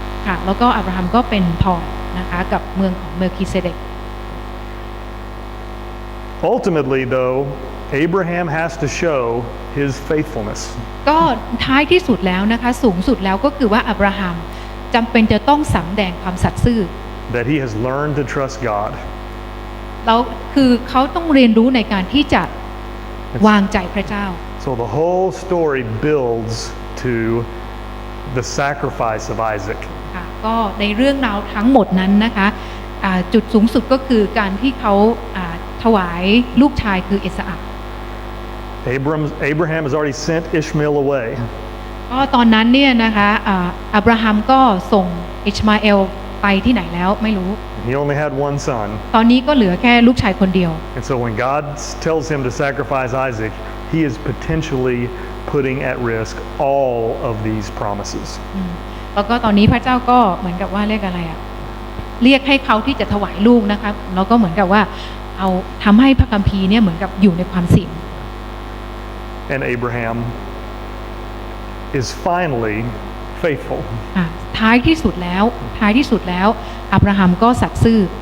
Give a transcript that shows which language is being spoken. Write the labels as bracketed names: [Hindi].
[Thai] ค่ะแล้วก็อับราฮัมก็เป็นพรนะคะกับเมืองของเมลคีเซเดก [English] Ultimately, though, Abraham has to show his faithfulness. [Thai] ก็ท้ายที่สุดแล้วนะคะสูงสุดแล้วก็คือว่าอับราฮัมจำเป็นจะต้องสำแดงความสัตย์ซื่อ [English] That he has learned to trust God. [Thai] แล้วคือเขาต้องเรียนรู้ในการที่จะวางใจพระเจ้า [English] So the whole story builds to the sacrifice of Isaac. [Thai] ค่ะก็ในเรื่องราวทั้งหมดนั้นนะคะจุดสูงสุดก็คือการที่เขาถวายลูกชายคือเอสอัค [English] Abraham has already sent Ishmael away. [Thai] ก็ตอนนั้นเนี่ยนะคะอับราฮัมก็ส่งอิชมาเอลไปที่ไหนแล้วไม่รู้ [English] He only had one son. [Thai] ตอนนี้ก็เหลือแค่ลูกชายคนเดียว [English] And so when God tells him to sacrifice Isaac, he is potentially putting at risk all of these promises. [Thai] แล้วก็ตอนนี้พระเจ้าก็เหมือนกับว่าเรียกอะไรเรียกให้เขาที่จะถวายลูกนะคะแล้วก็เหมือนกับว่าเอาทำให้พระคัมภีร์เนี่ยเหมือนกับอยู่ในความเสี่ยง [English] And Abraham is finally faithful. [Thai] ท้ายที่สุดแล้วอับราฮัมก็สัตย์ซื่อ